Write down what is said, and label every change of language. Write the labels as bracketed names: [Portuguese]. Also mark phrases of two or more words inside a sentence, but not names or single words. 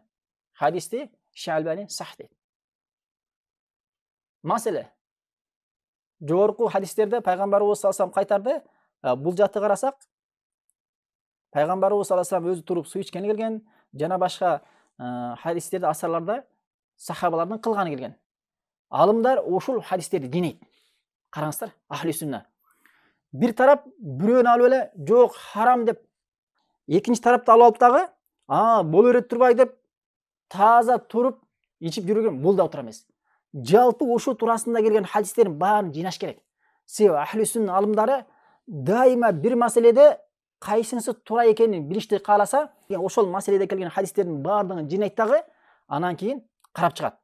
[Kyrgyz] Хадисти Шалбани сах дейт. Маселе жогорку хадистерде пайгамбарыбыз [Arabic] صلى الله عليه وسلم [Kyrgyz] кайтарды. Бул жакты карасак, пайгамбарыбыз [Arabic] صلى الله عليه وسلم [Kyrgyz] өзү туруп суу ичкени келген, жана башка хадистерде, асарларда сахабалардын кылганы келген. Алымдар ошол хадистерди динейт. Караңыздар, ахли сүнна. Бир тараф büröөнү алып эле жок харам деп, экинчи тарапты алып дагы, боло берет турбай деп таза туруп ичип жүргөн бул да туура эмес. Жалпы ошол туурасында келген хадистердин баарын жыйнаш керек. Себеби ахли сүнна алымдары дайыма бир маселеде кайсынысы туура экенин билишти кааласа, ошол маселеде келген хадистердин баардыгын жыйнайт дагы, анан кийин карап чыгат.